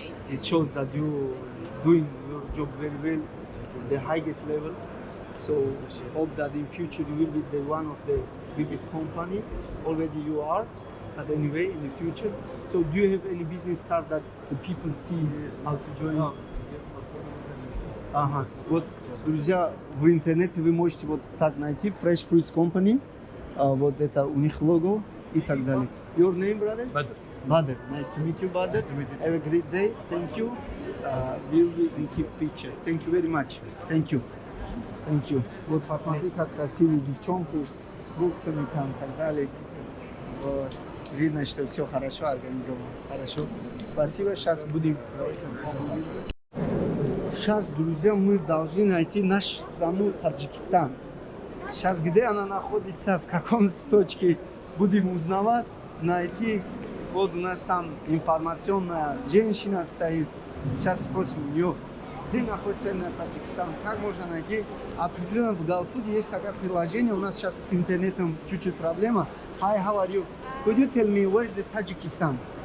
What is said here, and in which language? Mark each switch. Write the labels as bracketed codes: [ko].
[en] It shows that you doing your job very well, at the highest level. So hope that in future you will be the one of the biggest company. Already you are, but anyway in the future. So do you have any business card that the people see how to join? [ru] Ага, вот, друзья, в интернете вы можете вот так найти Fresh Fruits Company, вот это у них лого и так далее. [en] Your name, brother? Badr. Nice to meet you, Badr. Have a great day. Thank you. We'll keep picture. Thank you very much. Thank you. Thank you. [ru] Вот посмотри, как красивые девчонки с фруктами там и так далее. Вот. видно, что все хорошо организовано. Хорошо. Спасибо, сейчас будем. Сейчас, друзья, мы должны найти нашу страну Таджикистан. Сейчас, где она находится, в каком точке, будем узнавать, найти. Вот у нас там информационная женщина стоит. Сейчас спросим ее, где находится именно Таджикистан, как можно найти. Определенно в Галфуде есть такое приложение, у нас сейчас с интернетом чуть-чуть проблема. [en] Hi, how are you? Could you tell me where is the Tajikistan?